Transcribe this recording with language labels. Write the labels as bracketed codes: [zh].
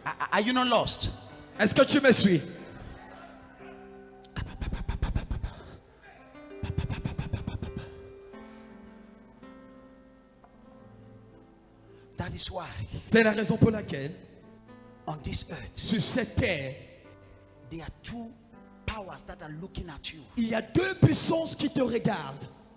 [en] Are you not lost? [fr] Est-ce que tu me suis? [en] That is why [fr] C'est la raison pour laquelle, [en] on this earth [fr] sur cette terre, [en] there are two powers that are looking at you. [fr] il y a deux puissances qui te regardent.